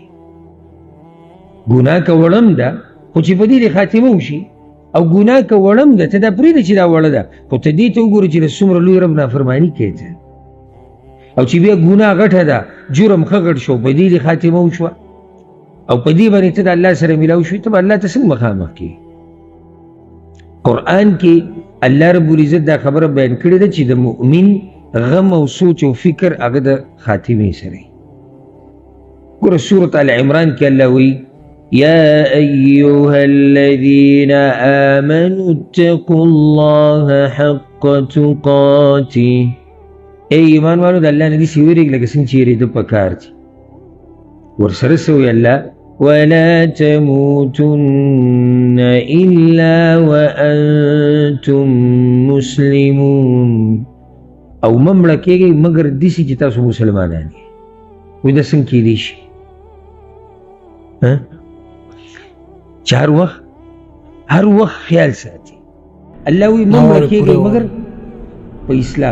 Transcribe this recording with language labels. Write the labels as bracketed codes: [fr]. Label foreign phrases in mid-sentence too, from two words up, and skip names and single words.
[ps] ګناه کولم ده خو چې په دې خاتمه وشي او ګناه کولم ده ته دا پرېږده چې دا وړه ده خو ته دې ته وګوره چې د څومره لوی رب نافرماني کوې ته او چې بیا ګناه غټه ده جرم ښه غټ شو په دې خاتمه وشوه او په دې باندې ته د الله سره میلاو شوې ته به الله ته څنګه مخامخ کړې. قرآن کې الله رب العزت دا خبره بیان کړې ده چې د مؤمن غم او سوچ او فکر هغه د خاتمې سره. ګوره سورة آل عمران کې الله وایي [ar] يا أيها الذين آمنوا اتقوا الله حق تقاته. [ps] اے ایمان والو د الله نه داسې ویرېږئ لکه څنګه چې یېرېده پکار دي. ورسره څه وایي الله [ar] ولا تموتن إلا وأنتم مسلمون. [ps] او مه مړه کېږئ مګر داسې چې تاسو مسلمانان یې. وایي دا څنګه کېدی شي؟ چې هر وخت خیال ساتي. الله وایي مه مړه کېږئ مګر په اسلام.